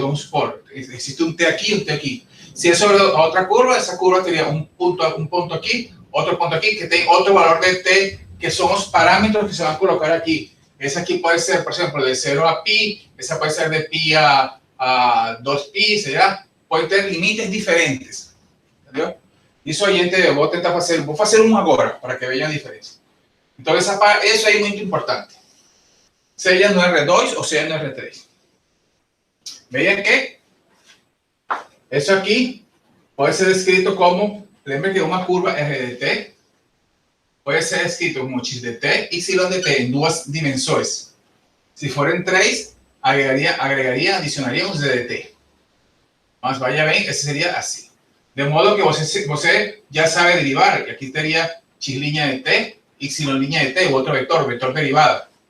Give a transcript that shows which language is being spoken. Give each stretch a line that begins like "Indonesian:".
Spanish: Vamos a supor, existe un T aquí y un T aquí. Si es sobre otra curva, esa curva tendría un punto aquí, otro punto aquí, que tiene otro valor de T, que son los parámetros que se van a colocar aquí. Esa aquí puede ser, por ejemplo, de 0 a pi. Esa puede ser de pi a 2pi, ¿será? Puede tener límites diferentes.
Portuguese: ¿Entendeu? Isso aí, entendeu? Vou fazer um agora, para que vejam a diferença. Então, isso aí é muito importante. Seja no R2 ou seja no R3.
Spanish: Vean
Portuguese: que isso aqui pode ser escrito como, lembre que uma curva R de T pode ser escrito como x de T, y de T
Spanish: en
Portuguese: 2 dimensões.
Spanish: Si fueran 3, adicionaría un z de T.
Portuguese: Mas
Spanish: vaya bien, ese sería así. De modo que
Portuguese: você
Spanish: ya sabe derivar. Y aquí estaría x línea de T, y línea de T, u otro vector derivada.